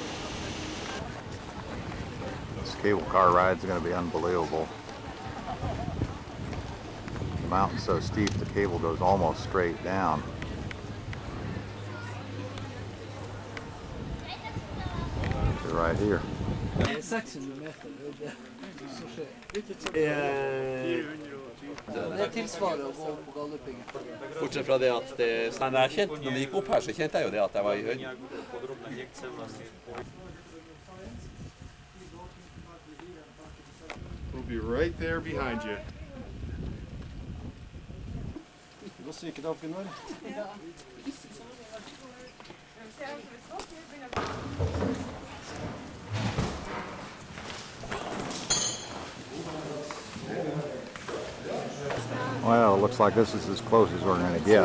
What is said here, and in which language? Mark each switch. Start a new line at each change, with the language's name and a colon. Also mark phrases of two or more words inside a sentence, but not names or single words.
English: This cable car ride is going to be unbelievable. The mountain's so steep the cable goes almost straight down. To right here.
Norwegian: Bortsett fra det at det sånn jeg kjente, når vi gikk opp her, så kjente jeg jo det at jeg var i høyden.
English: We'll be right there behind you. Well, it looks like this is as close as we're going to get.